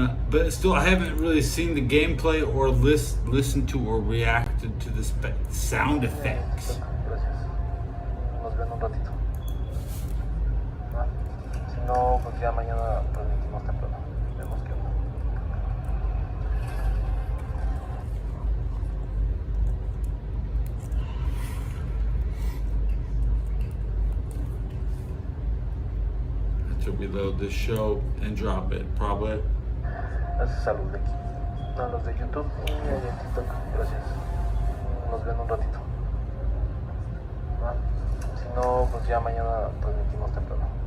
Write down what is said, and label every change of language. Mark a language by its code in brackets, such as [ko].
[en] But still, I haven't really seen the gameplay or listened to or reacted to the sound effects. [es] Nos ven un ratito. Si no, pues ya mañana transmitimos temprano. Vemos qué onda. [en] I have to reload this show and drop it, probably. [es] Gracias a los de aquí. A los de YouTube y de TikTok. Gracias. Nos ven un ratito. Si no, pues ya mañana transmitimos temprano.